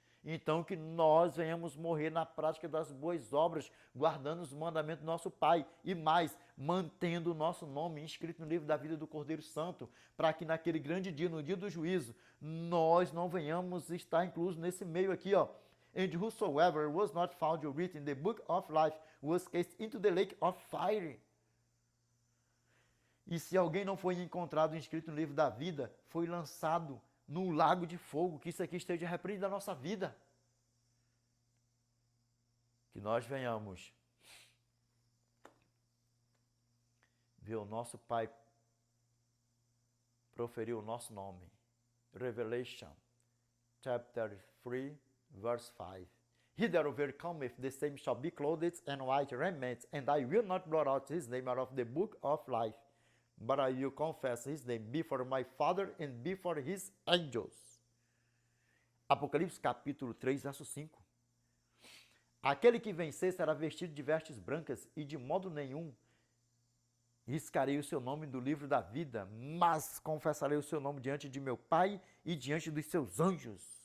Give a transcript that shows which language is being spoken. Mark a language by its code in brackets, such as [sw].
[pt] Então que nós venhamos morrer na prática das boas obras, guardando os mandamentos do nosso Pai e mais, mantendo o nosso nome inscrito no livro da vida do Cordeiro Santo, para que naquele grande dia, no dia do juízo, nós não venhamos estar inclusos nesse meio aqui, ó. [en] And whosoever was not found written in the book of life was cast into the lake of fire. [pt] E se alguém não foi encontrado inscrito no livro da vida, foi lançado no lago de fogo. Que isso aqui esteja repreendido da nossa vida. Que nós venhamos ver o nosso Pai proferir o nosso nome. [en] Revelation, chapter 3, verse 5. He that overcometh, the same shall be clothed in white raiment, and I will not blot out his name out of the book of life, but I will confess his name before my Father and before his angels. [pt] Apocalipse capítulo 3, verso 5. Aquele que vencer será vestido de vestes brancas, e de modo nenhum riscarei o seu nome do livro da vida, mas confessarei o seu nome diante de meu Pai e diante dos seus anjos.